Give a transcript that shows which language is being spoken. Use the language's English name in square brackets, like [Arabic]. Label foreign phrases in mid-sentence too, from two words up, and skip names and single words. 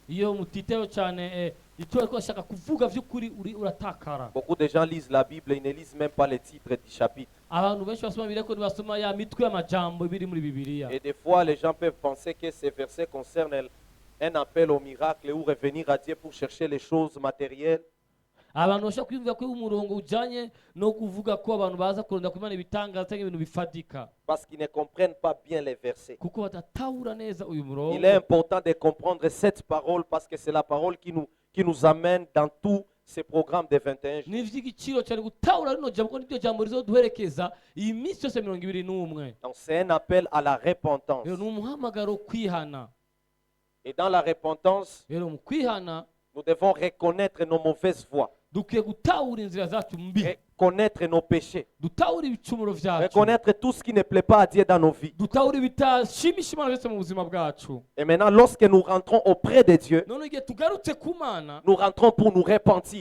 [French] Beaucoup de gens lisent la Bible, ils ne lisent même pas les titres du chapitre. Et des fois, les gens peuvent penser que ces versets concernent un appel au miracle ou revenir à Dieu pour chercher les choses matérielles. [Rundi] Abantu bashaka kwiyumvira ko umurongo ujanye no kuvuga ko abantu baza kurunda ku Imana ibitangaza cyangwa ibintu bifatika [French] parce qu'ils ne comprennent pas bien les versets. [Rundi] kuko batatahura neza uyu murongo. [French] Il est important de comprendre cette parole parce que c'est la parole qui nous amène dans tous ces programmes de 21 jours. [Rundi] Ni vy'igiciro cyane gutahura rino jambo n'iryo jambo rizoduherekeza iyi minsi yose 21. [French] Donc c'est un appel à la repentance. [Rundi] Ni umuhamagaro kwihana. [French] Et dans la repentance, [Rundi] mu kwihana [French] nous devons reconnaître nos mauvaises voies. Reconnaître nos péchés. Reconnaître tout ce qui ne plaît pas à Dieu dans nos vies. Et maintenant, lorsque nous rentrons auprès de Dieu, nous rentrons pour nous repentir.